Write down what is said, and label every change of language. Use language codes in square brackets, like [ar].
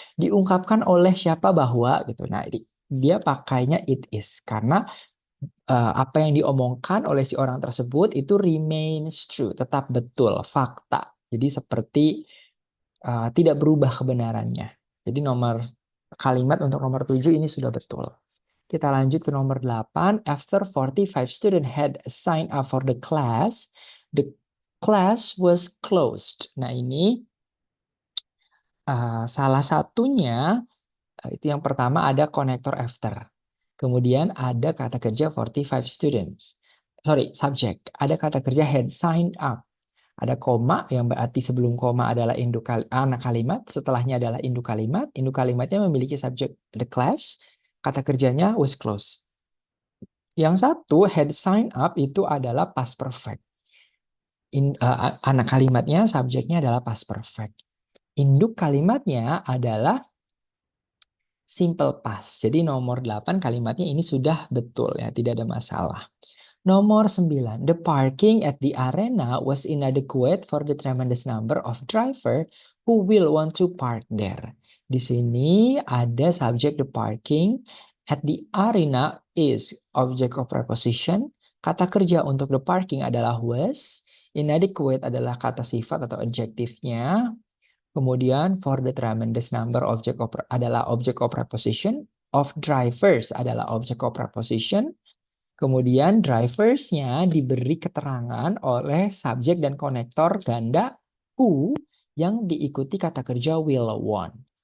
[id] Diungkapkan oleh siapa bahwa gitu. Nah, dia pakainya it is karena apa yang diomongkan oleh si orang tersebut itu [en] remains true, [id] tetap betul, fakta. Jadi seperti tidak berubah kebenarannya. Jadi nomor kalimat untuk nomor 7 ini sudah betul. Kita lanjut ke nomor 8. [en] After 45 students had signed up for the class was closed. [id] Nah, ini salah satunya itu yang pertama ada konektor after. Kemudian ada kata kerja 45 students. Sorry, subject. Ada kata kerja had signed up. Ada koma yang berarti sebelum koma adalah anak kalimat, setelahnya adalah induk kalimat. Induk kalimatnya memiliki subjek the class, kata kerjanya was closed. Yang satu had signed up itu adalah past perfect. Anak kalimatnya subjeknya adalah past perfect. Induk kalimatnya adalah simple past. Jadi nomor 8 kalimatnya ini sudah betul ya, tidak ada masalah. Nomor 9, [en] the parking at the arena was inadequate for the tremendous number of driver who will want to park there. [id] Di sini ada subjek the parking at the arena is object of preposition. Kata kerja untuk the parking adalah was. Inadequate adalah kata sifat atau adjektifnya. Kemudian for the tremendous number adalah object of preposition. Of drivers adalah object of preposition. Kemudian driversnya diberi keterangan oleh subjek dan konektor ganda who yang diikuti kata kerja will want.